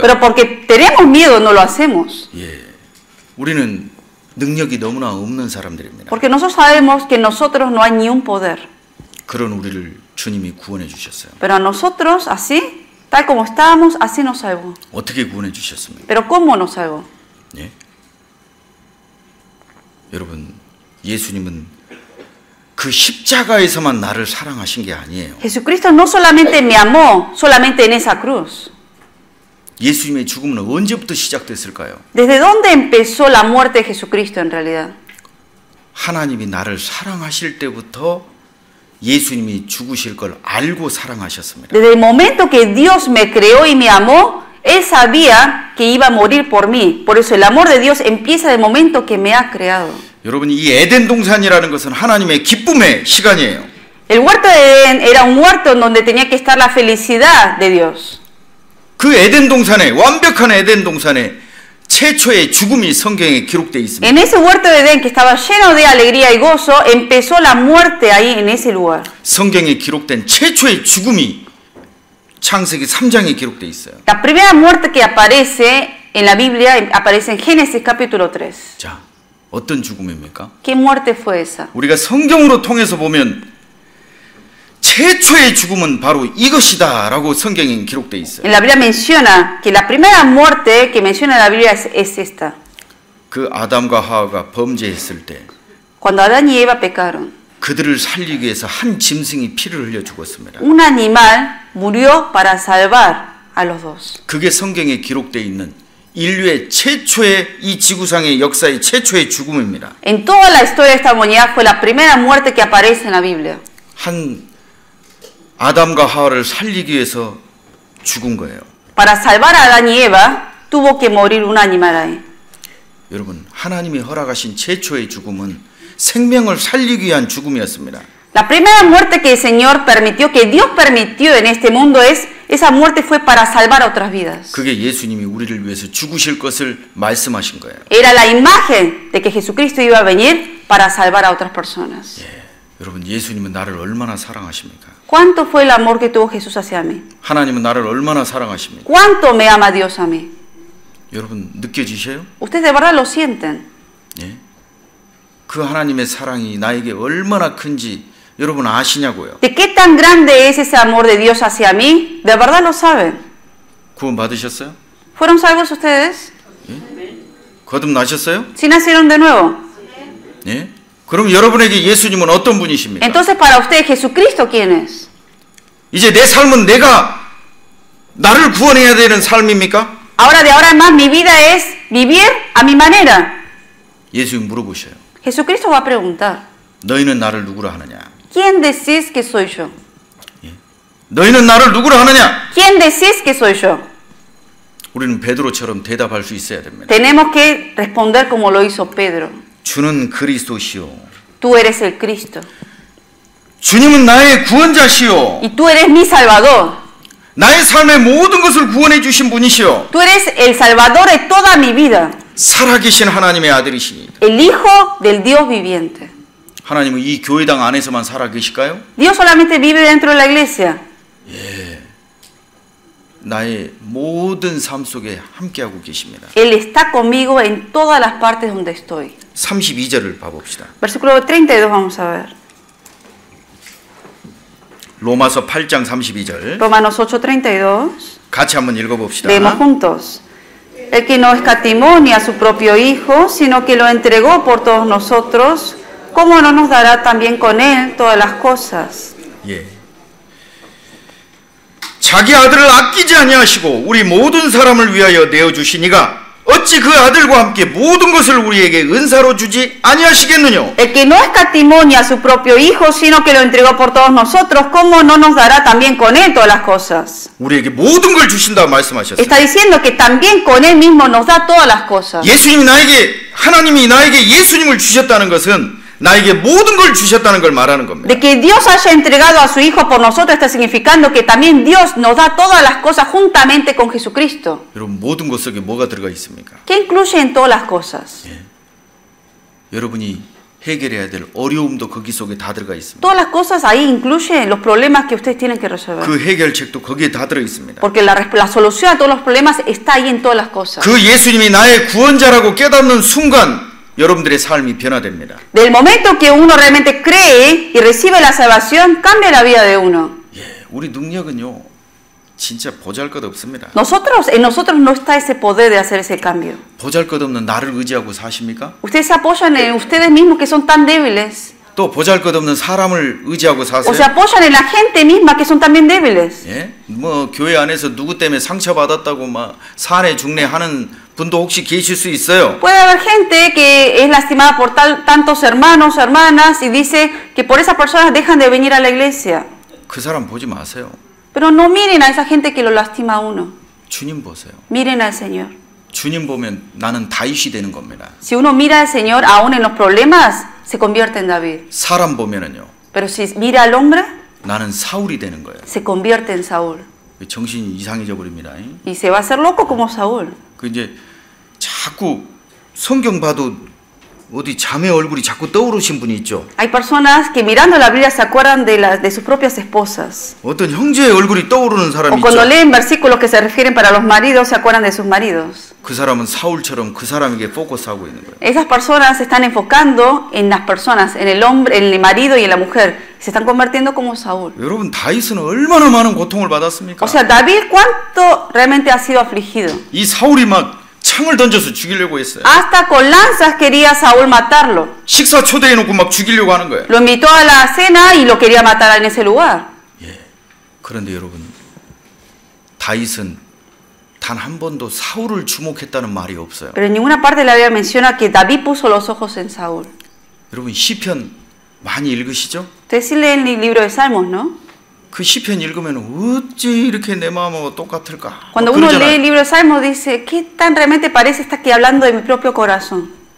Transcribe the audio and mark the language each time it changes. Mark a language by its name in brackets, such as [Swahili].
[Spanish] Pero porque tenemos miedo no lo hacemos. [Korean] 우리는 능력이 너무나 없는 사람들입니다. [Spanish] Porque nosotros sabemos que nosotros no hay ni un poder. [Korean] 그런 우리를 주님이 구원해 주셨어요. [Spanish] Pero a nosotros así Tal como estábamos, así nos salvó. [Korean] 어떻게 구원해 주셨습니까? [Spanish] Pero ¿cómo nos salvó? [Korean] 예? 여러분, 예수님은 그 십자가에서만 나를 사랑하신 게 아니에요. [Spanish] Jesucristo no solamente me amó, solamente en esa cruz. [Korean] 예수님의 죽음은 언제부터 시작됐을까요? [Spanish] ¿Desde dónde empezó la muerte de Jesucristo en realidad? [Korean] 하나님이 나를 사랑하실 때부터 예수님이 죽으실 걸 알고 사랑하셨습니다. [Spanish] Desde el momento que Dios me creó y me amó, Él sabía que iba a morir por mí. Por eso el amor de Dios empieza del momento que me ha creado. [Korean] 여러분, 이 에덴 동산이라는 것은 하나님의 기쁨의 시간이에요. [Spanish] El huerto de Edén era un huerto en donde tenía que estar la felicidad de Dios. [Korean] 그 에덴 동산에, 완벽한 에덴 동산에 최초의 죽음이 성경에 기록되어 있습니다. [Spanish] En ese huerto de Edén que estaba lleno de alegría y gozo, empezó la muerte ahí en ese lugar. [Korean] 성경에 기록된 최초의 죽음이 창세기 3장에 기록되어 있어요. [Spanish] La primera muerte que aparece en la Biblia aparece en Génesis capítulo 3. [Korean] 자, 어떤 죽음입니까? [Spanish] ¿Qué muerte fue esa? [Korean] 우리가 성경으로 통해서 보면 최초의 죽음은 바로 이것이다 라고 성경에 기록되어 있어요. [Spanish] En la Biblia menciona que la primera muerte que menciona la Biblia es esta. [Korean] 그 아담과 하와가 범죄했을 때 [Spanish] Cuando Adán y Eva pecaron, [Korean] 그들을 살리기 위해서 한 짐승이 피를 흘려 죽었습니다. [Spanish] un animal murió para salvar a los dos. [Korean] 그게 성경에 기록되어 있는 인류의 최초의 이 지구상의 역사의 최초의 죽음입니다. [Spanish] En toda la historia de esta humanidad fue la primera muerte que aparece en la Biblia. [Korean] 한 아담과 하와를 살리기 위해서 죽은 거예요. [Spanish] Para salvar a Adán y Eva, tuvo que morir un animal ahí. [Korean] 여러분, 하나님이 허락하신 최초의 죽음은 생명을 살리기 위한 죽음이었습니다. [Spanish] La primera muerte que el Señor permitió, que Dios permitió en este mundo esa muerte fue para salvar a otras vidas. [Korean] 그게 예수님이 우리를 위해서 죽으실 것을 말씀하신 거예요. [Spanish] Era la imagen de que Jesucristo iba a venir para salvar a otras personas. [Korean] 예, 여러분, 예수님은 나를 얼마나 사랑하십니까? [Spanish] ¿Cuánto fue el amor que tuvo Jesús hacia mí? [Korean] 하나님은 나를 얼마나 사랑하십니까? [Spanish] ¿Cuánto me ama Dios a mí? [Korean] 여러분, 느껴지셔요? [Spanish] Ustedes de verdad lo sienten. [Korean] 예? 그 하나님의 사랑이 나에게 얼마나 큰지 여러분 아시냐고요? [Spanish] ¿De qué tan grande es ese amor de Dios hacia mí? ¿De verdad lo saben? [Korean] 구원 받으셨어요? [Spanish] ¿Fueron salvos ustedes? [Korean] 거듭나셨어요? [Spanish] ¿Sí nacieron de nuevo? [Korean] 예? 그럼 여러분에게 예수님은 어떤 분이십니까? [Spanish] Entonces para ustedes Jesucristo, ¿quién es? [Korean] 이제 내 삶은 내가 나를 구원해야 되는 삶입니까? [Spanish] Ahora de ahora en más mi vida es vivir a mi manera. [Korean] 예수님 물어보셔요. [Spanish] Jesucristo va a preguntar, [Korean] 너희는 나를 누구라 하느냐? [Spanish] ¿quién decís que soy yo? [Korean] 너희는 나를 누구라 하느냐? [Spanish] ¿Quién decís que soy yo? [Korean] 우리는 베드로처럼 대답할 수 있어야 됩니다. [Spanish] Tenemos que responder como lo hizo Pedro. [Korean] 주는 그리스도시요. [Spanish] Tú eres el Cristo. [Korean] 주님은 나의 구원자시요. [Spanish] Y tú eres mi Salvador. [Korean] 나의 삶의 모든 것을 구원해 주신 분이시요. [Spanish] Tú eres el Salvador de toda mi vida. [Korean] 살아계신 하나님의 아들이시니. [Spanish] El Hijo del Dios viviente. [Korean] 하나님은 이 교회당 안에서만 살아계실까요? [Spanish] Dios solamente vive dentro de la iglesia. [Korean] 예. 나의 모든 삶 속에 함께하고 계십니다. [Spanish] Él está conmigo en todas las partes donde estoy. [Korean] 32절을 봐봅시다. [Spanish] Versículo 32 vamos a ver. [Korean] 로마서 8장 32절. [Spanish] Romanos 8:32. [Korean] 같이 한번 읽어봅시다. [Spanish] Leemos juntos. El que no escatimó ni a su propio Hijo, sino que lo entregó por todos nosotros, ¿cómo no nos dará también con él todas las cosas? [Korean] 예. 자기 아들을 아끼지 아니하시고 우리 모든 사람을 위하여 내어 주시니가 어찌 그 아들과 함께 모든 것을 우리에게 은사로 주지 아니하시겠느냐? [Spanish] El que no escatimó ni a su propio Hijo, sino que lo entregó por todos nosotros, ¿cómo no nos dará también con él todas las cosas? [Korean] 우리에게 모든 걸 주신다 말씀하셨어요. [Spanish] Está diciendo que también con él mismo nos da todas las cosas. [Korean] 하나님이 나에게 예수님을 주셨다는 것은 나에게 모든 걸 주셨다는 걸 말하는 겁니다. [Spanish] De que Dios haya entregado a su Hijo por nosotros está significando que también Dios nos da todas las cosas juntamente con Jesucristo. [Korean] 여러분, 모든 것 속에 뭐가 들어가 있습니까? [Spanish] ¿Qué incluye en todas las cosas? [Korean] 예. 여러분이 해결해야 될 어려움도 거기 속에 다 들어가 있습니다. [Spanish] Todas las cosas ahí incluyen los problemas que ustedes tienen que resolver. [Korean] 그 해결책도 거기에 다 들어 있습니다. [Spanish] Porque la solución a todos los problemas está ahí en todas las cosas. [Korean] 그 예수님이 나의 구원자라고 깨닫는 순간 여러분들의 삶이 변화됩니다. [Spanish] Del momento que uno realmente cree y recibe la salvación, cambia la vida de uno. [Korean] 예, 우리 능력은요, 진짜 보잘것없습니다. [Spanish] En nosotros no está ese poder de hacer ese cambio. [Korean] 보잘것없는 나를 의지하고 사십니까? [Spanish] Ustedes se apoyan en ustedes mismos que son tan débiles. [Korean] 또 보잘것없는 사람을 의지하고 [Spanish] O [Korean] 사세요? [Spanish] se apoyan en la gente misma que son también débiles. [Korean] 예? 뭐 교회 안에서 누구 때문에 상처받았다고 막 사내 중내 하는 분도 혹시 계실 수 있어요. [Spanish] Puede haber gente que es lastimada por tantos hermanos, hermanas y dice que por esas personas dejan de venir a la iglesia. [Korean] 그 사람 보지 마세요. [Spanish] Pero no miren a esa gente que lo lastima a uno. [Korean] 주님 보세요. [Spanish] Miren al Señor. [Korean] 주님 보면 나는 다윗이 되는 겁니다. [Spanish] Si uno mira al Señor aún en los problemas, se convierte en David. [Korean] 사람 보면은요. [Spanish] Pero si mira al hombre, [Korean] 나는 사울이 되는 거예요. [Spanish] se convierte en Saúl. [Korean] 정신이 이상해져 버립니다. [Spanish] Y se va a hacer loco como Saúl. [Korean] 그 이제 자꾸 성경 봐도 어디 자매 얼굴이 자꾸 떠오르신 분이 있죠. [Spanish] Hay personas que mirando la Biblia se acuerdan de sus propias esposas. [Korean] 어떤 형제의 얼굴이 떠오르는 [Spanish] O [Korean] 사람이 [Spanish] cuando [Korean] 있죠. [Spanish] leen versículos que se refieren para los maridos, se acuerdan de sus maridos. [Korean] 그 사람은 사울처럼 그 사람에게 포커스하고 있는 거예요. [Spanish] Esas personas se están enfocando en las personas, en el hombre, en el marido y en la mujer. Se están convirtiendo como Saúl. [Korean] 여러분 다윗은 얼마나 많은 고통을 받았습니까? [Spanish] O sea, David, ¿cuánto realmente ha sido afligido? [Korean] 이 사울이 막 창을 던져서 죽이려고 했어요. [Spanish] Hasta con lanzas quería Saúl matarlo. [Korean] 식사 초대해 놓고 막 죽이려고 하는 거예요. [Spanish] Lo invitó a la cena y lo quería matar en ese lugar. [Korean] 예. 그런데 여러분 다윗은 단 한 번도 사울을 주목했다는 말이 없어요. [Spanish] Pero en ninguna parte de la Biblia menciona que David puso los ojos en Saúl. [Korean] 여러분 시편 많이 읽으시죠? [Spanish] Ustedes sí leen el libro de Salmos, ¿no? [Korean] 그 시편 읽으면 어찌 이렇게 내 마음하고 똑같을까? [Spanish] Cuando uno lee el libro de Salmos dice, ¿qué tan realmente parece estar aquí hablando de mi propio corazón?